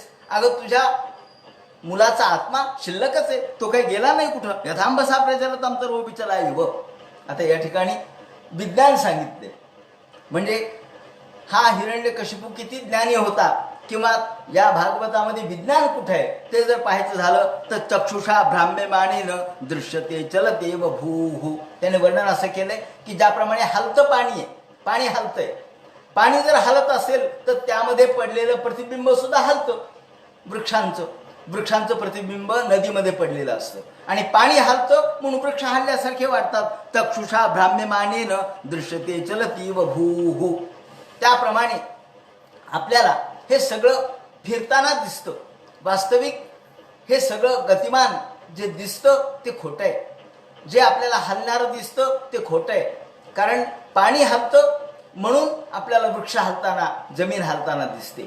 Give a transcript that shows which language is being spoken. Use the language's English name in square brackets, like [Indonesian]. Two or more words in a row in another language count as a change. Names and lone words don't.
[Marathi] अगं तुझ्या मुलाचा आत्मा शिल्लकच आहे, तो काही गेला नाही कुठं. यथांबसा प्रजलतम तर वो बिचला युव. आता या ठिकाणी विज्ञान सांगितले, म्हणजे हा हिरण्यकशिपू किती ज्ञानी होता, किंवा या भागवतामध्ये विज्ञान कुठे आहे ते जर पाहायचं झालं तर [Sanskrit] चक्षुषा भ्राम्यमानेन दृश्यते चलते व भूहू. [Marathi] त्याने वर्णन असं केलंय की ज्याप्रमाणे हलतं पाणी आहे, पाणी हलतंय, पाणी जर हलत असेल तर त्यामध्ये पडलेलं प्रतिबिंब सुद्धा हलतं. वृक्षांचं प्रतिबिंब नदीमध्ये पडलेलं असतं आणि पाणी हलतं म्हणून वृक्ष हलल्यासारखे वाटतात. [Sanskrit] चक्षुषा भ्राम्यमानेन दृश्यते चलती व भूहू. [Marathi] त्याप्रमाणे आपल्याला हे सगळं फिरताना दिसतं. वास्तविक हे सगळं गतिमान जे दिसतं ते खोटं आहे. जे आपल्याला हलणारं दिसतं ते खोटं आहे. कारण पाणी हलतं म्हणून आपल्याला वृक्ष हलताना, जमीन हलताना दिसते.